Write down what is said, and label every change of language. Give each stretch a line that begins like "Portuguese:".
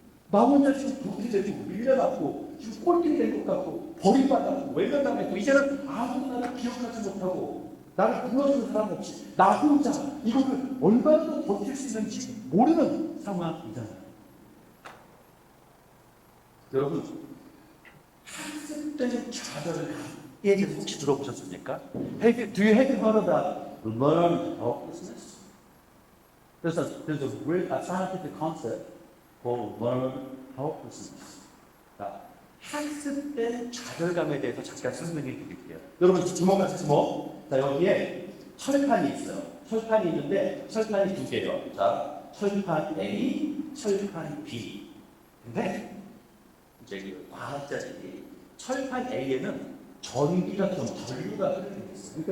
Korean: 나 혼자 지금 도피되고 밀려났고 지금 꼴등이 된 것 같고 버림받았고 외면당했고 이제는 아무도 나를 기억하지 못하고 나를 불러주는 사람 없이 나 혼자 이거를 얼마나 더 버틸 수 있는지 모르는 상황이잖아요. 여러분, 학습된 좌절감에 대해서 혹시 들어보셨습니까?
English: Do you have heard about learned helplessness? There's a scientific concept called learned helplessness.
Korean: 자, 학습된 좌절감에 대해서 잠깐 설명해 드릴게요. 여러분, 주목하세요, 주목. 자, 여기에 철판이 있어요. 철판이 있는데, 철판이 두 개예요. 자, 철판 A, 철판 B. 근데, 이제 과학자들이 철판 A에는 전기가 좀 전류가 흐르게 있어요.